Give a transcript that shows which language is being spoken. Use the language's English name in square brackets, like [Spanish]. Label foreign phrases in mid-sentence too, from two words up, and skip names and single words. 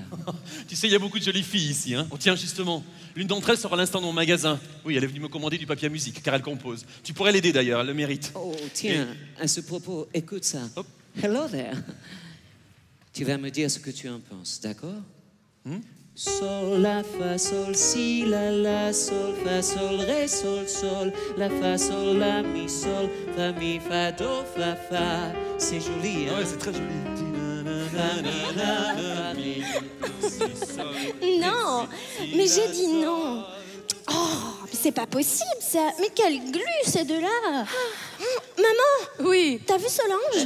[French] Tu sais, il y a beaucoup de jolies filles ici. Hein. Oh, tiens, justement, l'une d'entre elles sera à l'instant dans mon magasin. Oui, elle est venue me commander du papier à musique, car elle compose. Tu pourrais l'aider d'ailleurs, elle le mérite. Oh, tiens, à ce propos, écoute ça. [English] Hop. Hello there. [French] Tu vas me dire ce que tu en penses, d'accord? Sol, la, fa, sol, si, la, sol, fa, sol, ré, sol, la, fa, sol, la, mi, sol, fa, mi, fa, do, fa. C'est joli, hein? Ouais, c'est très joli. Non, mais j'ai dit non. Oh, mais c'est pas possible ça. Mais quelle glu ces deux-là. Maman. Oui. T'as vu Solange?